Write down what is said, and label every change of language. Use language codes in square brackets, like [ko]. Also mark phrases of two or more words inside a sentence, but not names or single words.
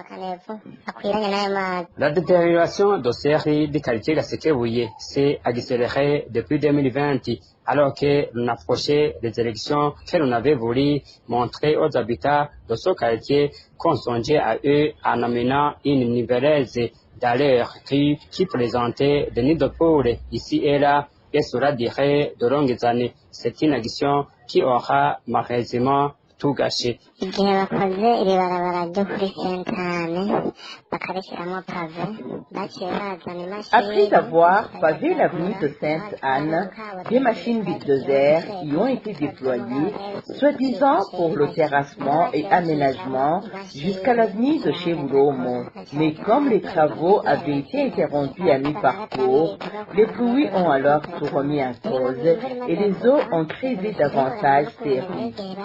[fr] La détérioration de ces rues du quartier Gasekebouye s'est accélérée depuis 2020, alors que l'on approchait des élections que l'on avait voulu montrer aux habitants de ce quartier qu'on songeait à eux en amenant une niveleuse dans leur rue qui présentait des nids de poules ici et là, et cela dirait de longues années. C'est une action qui aura malheureusement tout gâché. [rn] igihe bakoze iri barabara ryo kuri Sainte-Anne bakarishyiramo pave baciye bazana imashini. [fr] Après avoir pavé l'avenue de Sainte-Anne, des machines bulldozers y ont été déployées, soi-disant pour le terrassement et aménagement jusqu'à l'avenue de Chevulomo. Mais comme les travaux avaient été interrompus à mi-parcours, les pluies ont alors tout remis en cause et les eaux ont creusé davantage ces rues.